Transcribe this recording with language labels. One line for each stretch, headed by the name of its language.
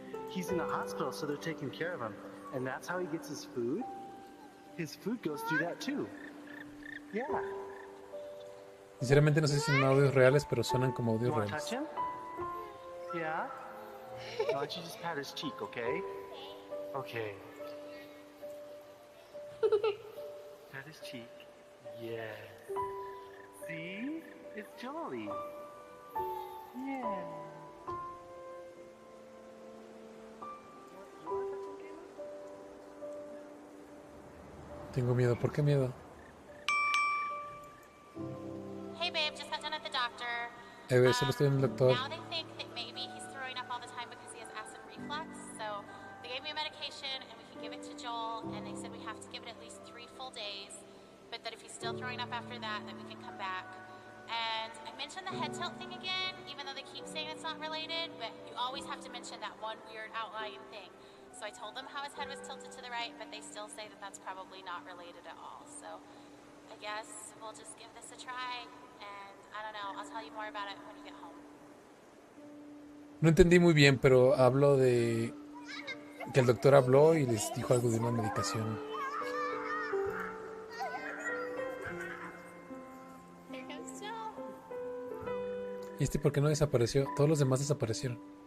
English: He's in a hospital, so they're taking care of him. And that's how he gets his food? His food goes through that too. Yeah.
Spanish: Sinceramente no sé si son audios reales, pero suenan como
English: You
Spanish: audios
English: want to touch
Spanish: reales.
English: him? Yeah? Why don't you just pat his cheek, okay? Okay. Pat his cheek. Yeah. See? It's Jolly. Yeah.
Spanish: Tengo miedo. ¿Por qué miedo?
English: Hey babe, just got done at the doctor.
Spanish: Solo estoy en el doctor.
English: Now they think that maybe he's throwing up all the time because he has acid reflux. So they gave me a medication and we can give it to Joel. And they said we have to give it at least 3 full days. But that if he's still throwing up after that we can come back. And I mentioned the head tilt thing again, even though they keep saying it's not related. But you always have to mention that one weird outlying thing. So I told them how his head was tilted to the right, but they still say that that's probably not related at all. So I guess we'll just give this a try. And I don't know, I'll tell you more about it when you get home.
Spanish: No entendí muy bien, pero hablo de que el doctor habló y les dijo algo de una medicación.
English: Here comes Joe.
Spanish: ¿Y este por qué no desapareció? Todos los demás desaparecieron.